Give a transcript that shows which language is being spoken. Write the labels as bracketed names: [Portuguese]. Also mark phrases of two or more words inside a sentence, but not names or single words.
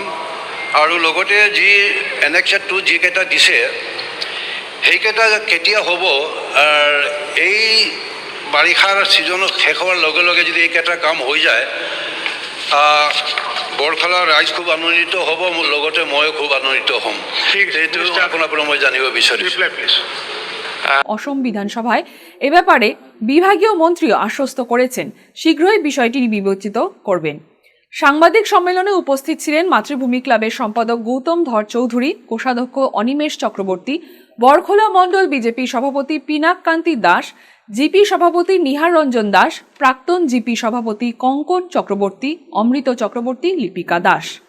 [Assamese] আৰু লগতে যি এনেক্সেড 2 যিকেইটা দিছে সেইকেইটা কেতিয়া হ'ব, এই বাৰিষাৰ ছিজন শেষ হোৱাৰ লগে লগে যদি এইকেইটা কাম হৈ যায়, বৰখোলা ৰাইজ খুব আনন্দিত হ'ব, লগতে ময়ো খুব আনন্দিত হ'ম। সেইটো আপোনাৰ পৰা মই জানিব বিচাৰিছোঁ। [Bangla] অসম বিধানসভায় এ ব্যাপারে বিভাগীয় মন্ত্রীও আশ্বস্ত করেছেন শীঘ্রই বিষয়টি বিবেচিত করবেন। সাংবাদিক সম্মেলনে উপস্থিত ছিলেন মাতৃভূমি ক্লাবের সম্পাদক গৌতম ধর চৌধুরী, কোষাধ্যক্ষ অনিমেষ চক্রবর্তী, বরখোলা মণ্ডল বিজেপি সভাপতি পিনাক কান্তি দাস, জিপি সভাপতি নিহার রঞ্জন দাস, প্রাক্তন জিপি সভাপতি কঙ্কন চক্রবর্তী, অমৃত চক্রবর্তী, লিপিকা দাস।